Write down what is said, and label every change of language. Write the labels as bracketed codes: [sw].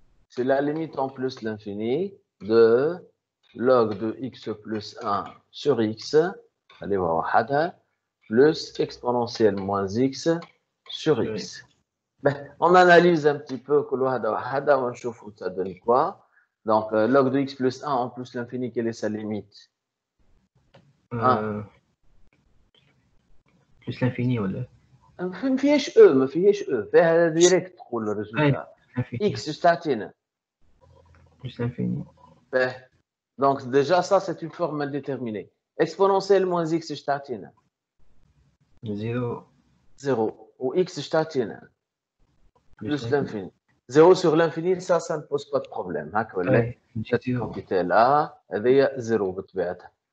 [fr] C'est la limite en plus l'infini de log de x plus 1 sur x, allez voir وحدها, plus exponentielle moins x sur x. On analyse un petit peu [ar] كل واحدة وحدها ونشوف [fr] ça donne quoi. Donc, log de x plus 1 en plus l'infini, quelle est sa limite? Plus l'infini, [ar] ولا؟ ما فيهاش ما فيهاش فيها ديريكت تقول الريزولتا. x تعطينا. [fr] Plus l'infini. Donc, déjà, ça, c'est une forme indéterminée. Exponentielle moins x تعطينا. 0. Ou x تعطينا. Plus l'infini. 0 sur l'infini, ça ne pose pas de problème. Cette quantité-là, elle est 0 بطبيعتها.